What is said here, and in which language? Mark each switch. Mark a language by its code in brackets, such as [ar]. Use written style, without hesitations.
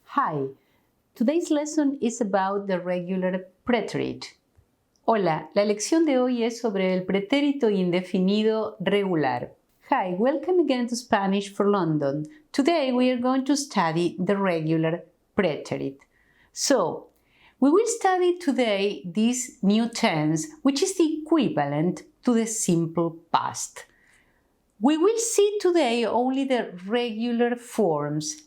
[en] Hi, today's lesson is about the regular preterite. [es] Hola, la lección de hoy es sobre el pretérito indefinido regular. [en] Hi, welcome again to Spanish for London. Today we are going to study the regular preterite. So, we will study today this new tense, which is the equivalent to the simple past. We will see today only the regular forms.